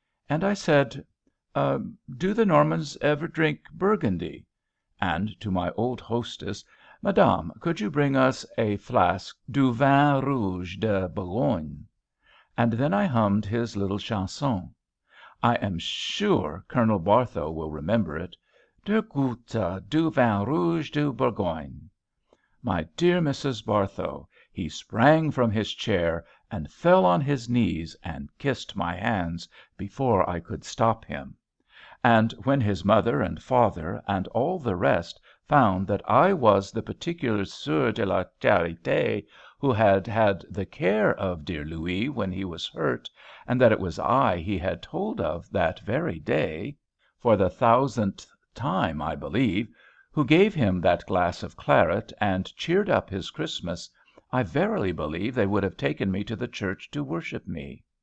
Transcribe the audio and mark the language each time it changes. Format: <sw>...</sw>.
<en>And I said, "Do the Normans ever drink Burgundy?" And to my old hostess, "Madame, could you bring us a flask</en> <fr>du vin rouge de Bourgogne?"</fr> <en>And then I hummed his little chanson. I am sure Colonel Barthow will remember it.</en> <fr>"Deux gouttes du vin rouge de Bourgogne."</fr> <en>My dear Mrs. Barthow, he sprang from his chair and fell on his knees and kissed my hands before I could stop him. And when his mother and father and all the rest found that I was the particular Sieur de la Charité who had had the care of dear Louis when he was hurt, and that it was I he had told of that very day, for the 1000th time, I believe, who gave him that glass of claret and cheered up his Christmas, I verily believe they would have taken me to the church to worship me.</en>